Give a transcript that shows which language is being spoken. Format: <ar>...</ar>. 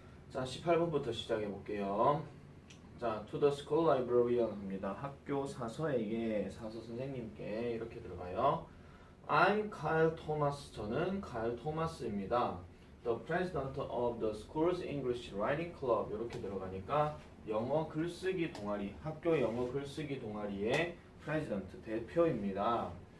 <ko>자, 18번부터 시작해 볼게요.</ko> <en>자, to the school librarian</en> <ko>합니다. 학교 사서에게, 사서 선생님께 이렇게 들어가요.</ko> <en>I'm Kyle Thomas.</en> <ko>저는 Kyle Thomas입니다.</ko> <en>The president of the school's English writing club.</en> <ko>이렇게 들어가니까 영어 글쓰기 동아리, 학교 영어 글쓰기 동아리의 president, 대표입니다.</ko>